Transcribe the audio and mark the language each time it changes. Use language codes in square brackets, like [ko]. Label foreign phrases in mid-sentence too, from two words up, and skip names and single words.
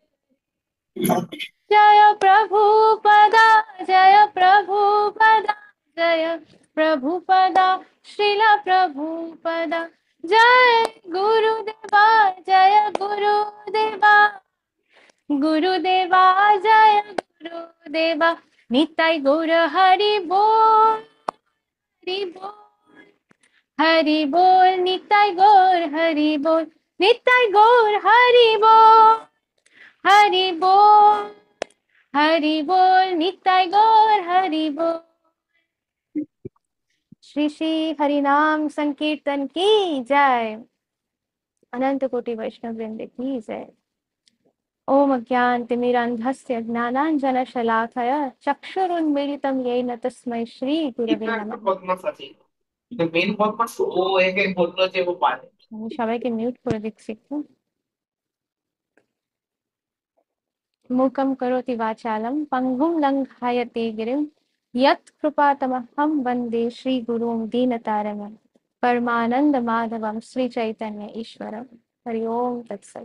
[sa] जय प्रभुपदा जय प्रभुपदा जय प्रभुपदा, श्रील प्रभुपदा, जय गुरुदेवा गुरुदेवा जय गुरुदेवा, निताई गौर हरि बोल हरि बोल, निताई गौर हरि बोल, निताई गौर हरि बोल हरि बोल हरि बोल, निताई गौर हरि बोल। [hi] श्री श्री हरिनाम संकीर्तन की जय, अनंत कोटि वैष्णव वृंद की जय। [sa] ओम अज्ञानतिमिरान्धस्य ज्ञानाञ्जनशलाकया चक्षुरुन्मीलितं येन तस्मै श्री गुरवे नमः। [bn] আমি সবাইকে মিউট করে দিচ্ছি একটু। [sa] मूकं करोति वाचालं पङ्गुं लङ्घयते गिरिं, यत् कृपातमहं वन्दे श्रीगुरुं दीनतारिणं, परमानन्द माधवं श्रीचैतन्य ईश्वरं। हरि ओम तत्सत्।